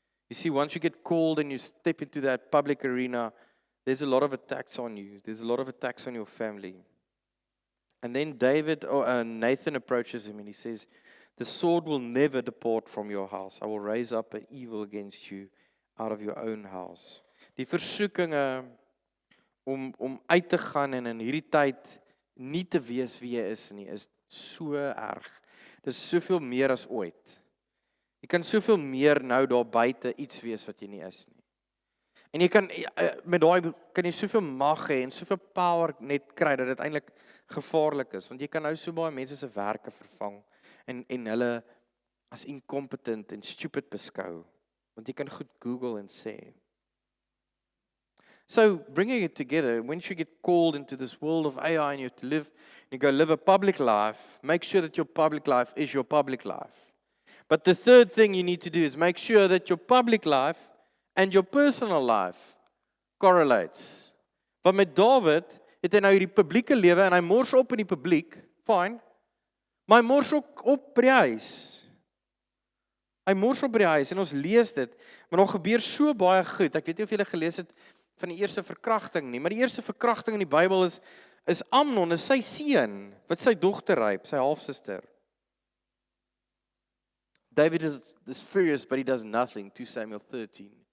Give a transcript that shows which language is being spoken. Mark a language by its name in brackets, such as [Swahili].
[English] You see, once you get called and you step into that public arena, there's a lot of attacks on you. There's a lot of attacks on your family. And then Nathan approaches him and he says, the sword will never depart from your house. I will raise up an evil against you out of your own house. [Afrikaans] Die versoekinge om uit te gaan en in hierdie tyd nie te wees wie jy is nie, is so erg. Dit is soveel meer as ooit. Jy kan soveel meer nou daar buite iets wees wat jy nie is nie. En jy kan met daai kan jy soveel mag hê en soveel power net kry dat dit eintlik gevaarlik is, want jy kan nou so baie mense se werke vervang en hulle as incompetent en stupid beskou, want jy kan goed Google en sê. [English] So, bringing it together, once you get called into this world of AI and you have to live a public life, make sure that your public life is your public life. But the third thing you need to do is make sure that your public life and your personal life correlates. [Afrikaans] Want met Dawid het hy nou hierdie publieke lewe en hy mors op in die publiek, fine, maar hy mors ook op by die huis. Hy mors op by die huis en ons lees dit, maar daar gebeur so baie goed. Ek weet nie of julle gelees het van die eerste verkrachting nie, maar die eerste verkrachting in die Bybel is Amnon, is sy seun, wat sy dogter ryp, sy halfsuster. [English] David is furious, but he does nothing, 2 Samuel 13.